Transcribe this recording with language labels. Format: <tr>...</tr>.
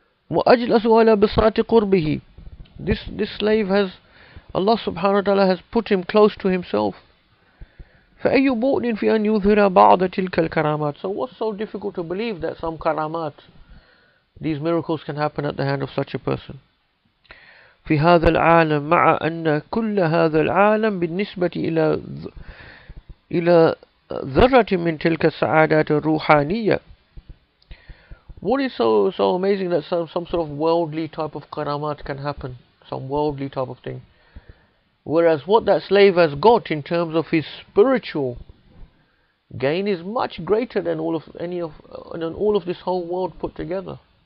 <ar>وَأَجْلَسُ عَلَى بِسَاطِ قُرْبِهِ.</ar> <en>This slave has, Allah subhanahu wa ta'ala has put him close to himself.</en> <ar>فَأَيُّ بُؤْنٍ فِي أَنْ يُظْهِرَ بَعْضَ تِلْكَ الْكَرَامَاتِ.</ar> <en>So what's so difficult to believe that some karamat, these miracles can happen at the hand of such a person?</en> <ar>في هذا العالم مع أن كل هذا العالم بالنسبة إلى ذرة من تلك السعادات الروحانية.</ar> <en>What is so amazing that some sort of worldly type of karamat can happen, some worldly type of thing, whereas what that slave has got in terms of his spiritual gain is much greater than all of this whole world put together.</en>